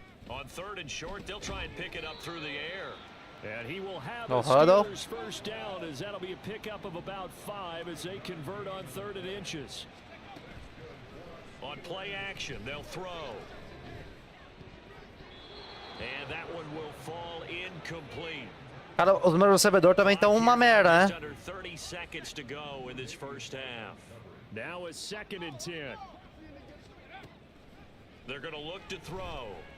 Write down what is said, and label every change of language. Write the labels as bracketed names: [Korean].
[English] On 3rd and short, they'll try and pick it up through the air. And he will have the Steelers first down, as that'll be a pickup of about 5 as they convert on 3rd and inches. On play action, they'll throw. And that one will fall incomplete. [Portuguese] Cara, os meus recebedores também estão uma merda, né? [English] Under 30 seconds to go in this first half. Now a 2nd and 10. They're going to look to throw.